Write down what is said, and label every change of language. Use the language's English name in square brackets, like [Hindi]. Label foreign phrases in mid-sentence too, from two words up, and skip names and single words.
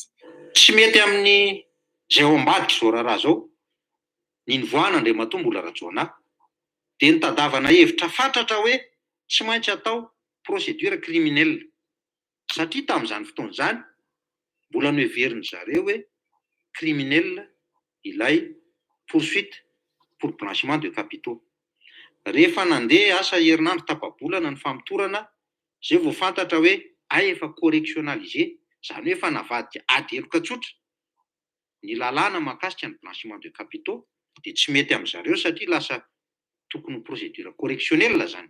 [Malagasy] Tsy mety amin'ny izay ao ambadika izao raharaha zao ny nivoahana Andriamatoa mbola Rajaona dia nitadavana hevitra fatratra hoe tsy maintsy atao [French] procédure criminelle [Malagasy] satria tamin'izany fotoana izany mbola noheveriny zareo hoe criminelle ilay [French] poursuite pour blanchiment de capitaux. [Malagasy] Rehefa nandeha asa herinandro tapa-bolana ny famitorana zay vao fantatra hoe efa correctionnalisé, zany hoe efa navadika ady eloka tsotra ny lalàna mahakasika ny [French] blanchiment de capitaux [Malagasy] dia tsy mety amin'izareo satria lasa tokony [French] procédure correctionnelle [Malagasy] zany.